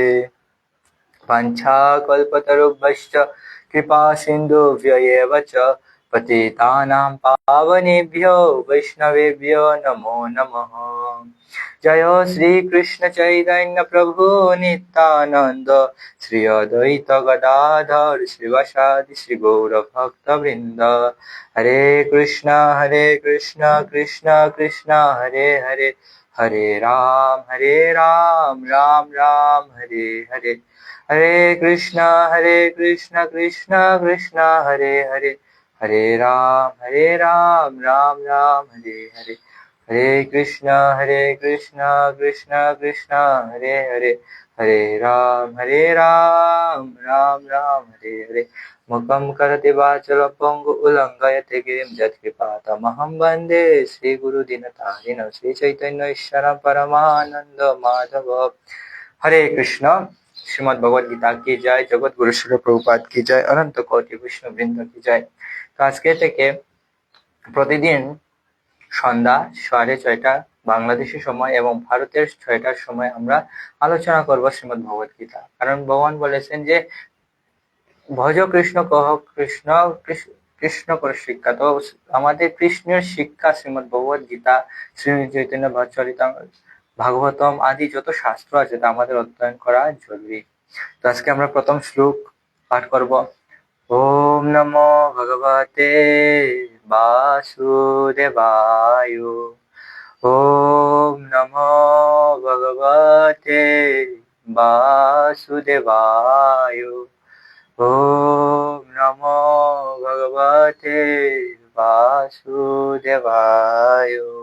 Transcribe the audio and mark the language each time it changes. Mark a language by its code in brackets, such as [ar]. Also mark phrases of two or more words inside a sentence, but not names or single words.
[sa] वाञ्छाकल्पतरुभ्यश्च कृपा सिन्धुभ्यैव च पतितानां पावनेभ्यो वैष्णवेभ्यो नमो नमः। जय श्री कृष्ण चैतन्य प्रभु नित्यानंद श्री अद्वैत गदाधर श्रीवासादि श्री गौर भक्त वृंद। हरे कृष्ण कृष्ण कृष्ण हरे हरे, हरे राम राम राम हरे हरे। हरे कृष्ण कृष्ण कृष्ण हरे हरे, हरे राम राम राम हरे हरे। हरे कृष्ण कृष्ण कृष्ण हरे हरे, हरे राम राम राम हरे हरे। मुखं करोति वाचालं पङ्गुं उल्लङ्घयते गिरिं यत्कृपातमहं वन्दे श्रीगुरुदीनतारिणं श्रीचैतन्येश्वरं परमानन्दमाधव। हरे कृष्ण। [hi] श्रीमद् भगवद गीता की जय, जगत गुरु श्री प्रभुपाद की जय, अनंत कोटि विष्णु বৃন্দ की जय। [bn] তো আজকে থেকে প্রতিদিন সন্ধ্যা 6:30 বাংলাদেশি সময় এবং ভারতের 6টার সময় আমরা আলোচনা করব শ্রীমদ্ ভগবদ গীতা। কারণ ভগবান বলেছেন যে ভজ কৃষ্ণ কহ কৃষ্ণ কৃষ্ণ করে শিক্ষা। তো আমাদের কৃষ্ণের শিক্ষা শ্রীমদ্ ভগবদ গীতা, শ্রী চৈতন্য ভাগবতম আদি যত শাস্ত্র আছে তা আমাদের অধ্যয়ন করা জরুরি। তো আজকে আমরা প্রথম শ্লোক পাঠ করব। [sa] ওম নমো ভগবতে বাসুদেবায়। ওম নমো ভগবতে বাসুদেবায়। ওম নমো ভগবতে বাসুদেবায়।